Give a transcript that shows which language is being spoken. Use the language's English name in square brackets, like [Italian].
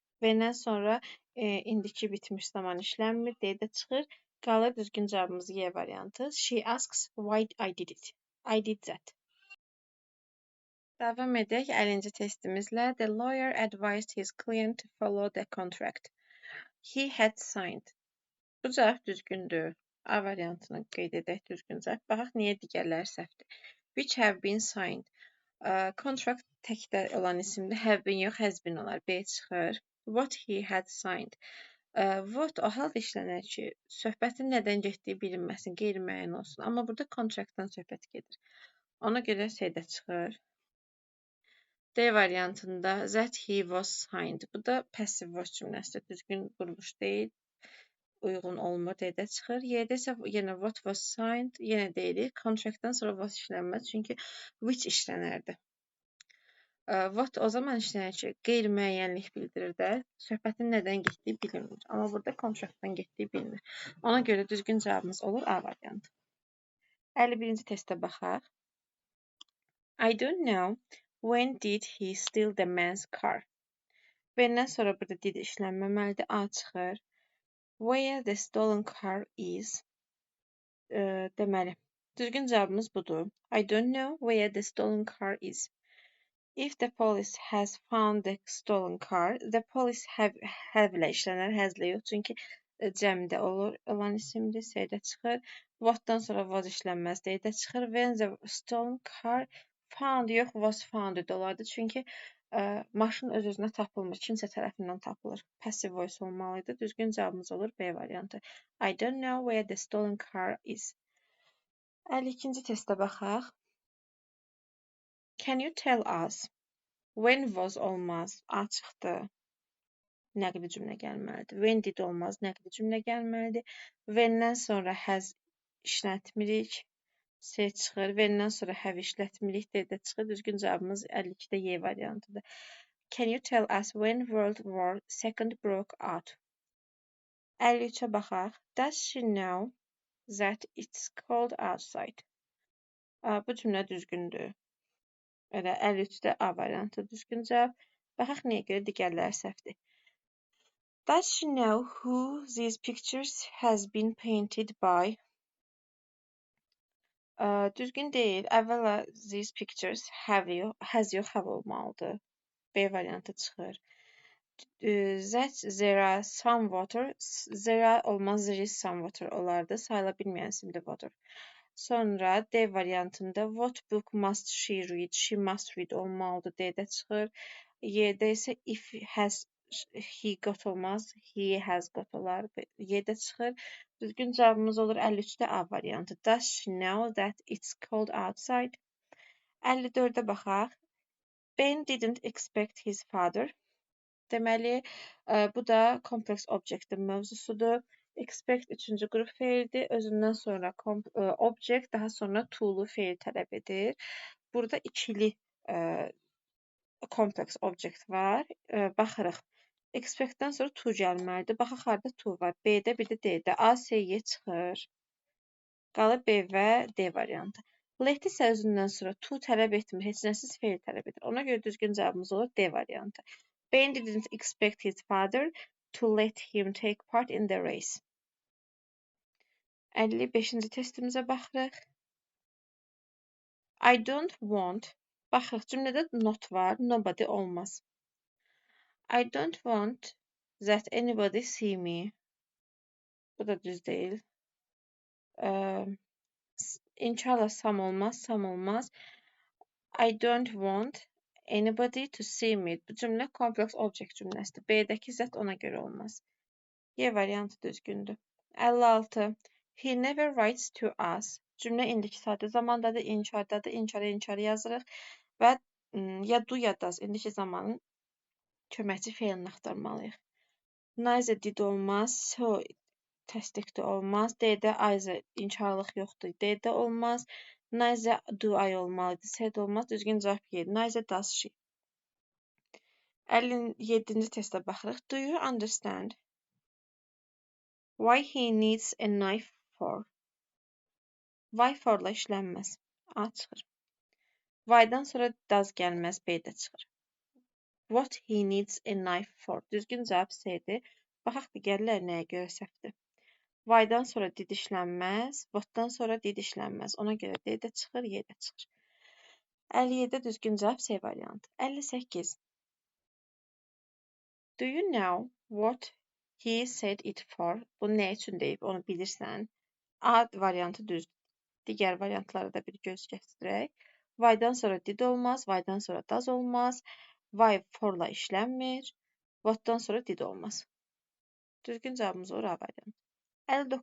[Azerbaijani] When-dən sonra indiki bitmiş zaman işlənmir. D-də çıxır. Qalır düzgün cavabımız Y variantı. [English] She asks why I did it. I did that. [Azerbaijani] Davam edək 50-ci testimizlə. [English] The lawyer advised his client to follow the contract he had signed. [Azerbaijani] Bu cavab düzgündür. A variantını qeyd edək düzgün cavab. Baxaq niyə digərləri səhvdir. [English] Which have been signed. [Azerbaijani] Contract təkdə olan isimdə have been yox, has been olar. B çıxır. [English] What he had signed. [Azerbaijani] What o halda işlənər ki, söhbətin nədən getdiyi bilinməsin, qeyri-müəyyən olsun. Amma burada kontraktdan söhbət gedir. Ona görə C-də çıxır. D variantında [English] that he was signed. [Azerbaijani] Bu da passive voice cümləsidir. Düzgün quruluş deyil. Uyğun olmur. D-də çıxır. Y-də isə yenə [English] what was signed. [Azerbaijani] Yenə deyirik. Contractdan sonra was işlənməz. Çünki which işlənərdi. What o zaman işlənir ki, qeyri-müəyyənlik bildirir də. Söhbətin nədən getdiyi bilinmir. Amma burada kontraktdan getdiyi bilinir. Ona görə düzgün cavabımız olur A variantı. 51-ci testə baxaq. [English] I don't know when did he steal the man's car. [Azerbaijani] When-dən sonra burada did işlənməməlidir. A çıxır. [English] Where the stolen car is. [Azerbaijani] Deməli, düzgün cavabımız budur. [English] I don't know where the stolen car is. If the police has found the stolen car, the police have [Azerbaijani] ilə işlənər, həzlə yox. Çünki cəmdə olur olan isimdir, C-də çıxır. What-dan sonra was işlənməz, D-də çıxır. [English] When the stolen car found yox, was found [Azerbaijani] da olardı. Çünki maşın öz-özünə tapılmır, kimsə tərəfindən tapılır. Passive voice olmalıydı. Düzgün cavabımız olur B variantı. [English] I don't know where the stolen car is. [Azerbaijani] 52-ci testə baxaq. [English] Can you tell us when was [Azerbaijani] olmaz? A çıxdı. Nəqli cümlə gəlməlidir. When did olmaz, nəqli cümlə gəlməlidir. When-dən sonra has işlətmirik. C çıxır. When-dən sonra have işlətmirik. D-də çıxır. Düzgün cavabımız 52-də Y variantıdır. [English] Can you tell us when World War II broke out? [Azerbaijani] 53-ə baxaq. [English] Does she know that it's cold outside? [Azerbaijani] Bu cümlə düzgündür. Elə 53-də A variantı düzgün cavab. Baxaq niyə görə digərləri səhvdir. [English] Does she know who these pictures has been painted by? [Azerbaijani] Düzgün deyil. Əvvəla these pictures has yox, have olmalıdır. B variantı çıxır. [English] That there are some water. There are [Azerbaijani] olmaz, [English] there is some water [Azerbaijani] olardı. Sayıla bilməyən isimdir water. Sonra D variantında [English] what book must she read? She must read [Azerbaijani] olmalıdır. D-də çıxır. Y-də isə [English] if has he got [Azerbaijani] olmaz. [English] He has got [Azerbaijani] olar. Y-də çıxır. Düzgün cavabımız olur 53-də A variantı. [English] Does she know that it's cold outside? [Azerbaijani] 54-də baxaq. [English] Ben didn't expect his father. [Azerbaijani] Deməli, bu da complex objectin mövzusudur. Expect üçüncü qrup feildir. Özündən sonra object, daha sonra to-lu feil tələb edir. Burada ikili complex object var. Baxırıq. Expect-dən sonra to gəlməlidir. Baxaq harda to var. B-də, bir də D-də. A, C, Y çıxır. Qalır B və D variantı. Let isə özündən sonra to tələb etmir. Heç nəsiz feil tələb edir. Ona görə düzgün cavabımız olur D variantı. [English] Ben didn't expect his father to let him take part in the race. [Azerbaijani] 55-ci testimizə baxırıq. [English] I don't want. [Azerbaijani] Baxırıq, cümlədə not var, nobody olmaz. [English] I don't want that anybody see me. [Azerbaijani] Bu da düz deyil. İnkarla some olmaz, some olmaz. [English] I don't want anybody to see me. [Azerbaijani] Bu cümlə complex object cümləsidir. B-dəki zət ona görə olmaz. Y variantı düzgündür. [English] 56. He never writes to us. [Azerbaijani] Cümlə indiki sadə zamandadır, inkardadır. İnkarı yazırıq və ya do ya does indiki zamanın köməkçi feilini axtarmalıyıq. Neither did olmaz, so təsdiqdə olmaz. D-də either inkarlıq yoxdur. D-də olmaz. [English] Neither do I [Azerbaijani] olmalıdır. C-də olmaz. Düzgün cavab Y. [English] Neither does she. [Azerbaijani] 57-ci testə baxırıq. [English] Do you understand why he needs a knife for? [Azerbaijani] Why for-la işlənməz. A çıxır. Why-dan sonra does gəlməz. B-də çıxır. [English] What he needs a knife for. [Azerbaijani] Düzgün cavab C-dir. Baxaq digərlər nəyə görə səhvdir. Why-dan sonra did işlənməz. What-dan sonra did işlənməz. Ona görə D-də çıxır, Y-də çıxır. 57-də düzgün cavab C variantı. 58. [English] Do you know what he said it for? [Azerbaijani] Bu nə üçün deyib, onu bilirsən. A variantı düzdür. Digər variantlara da bir göz gəzdirək. Why-dan sonra did olmaz, why-dan sonra does olmaz. Why for-la işlənmir. What-dan sonra did olmaz. Düzgün cavabımız olur A variantı.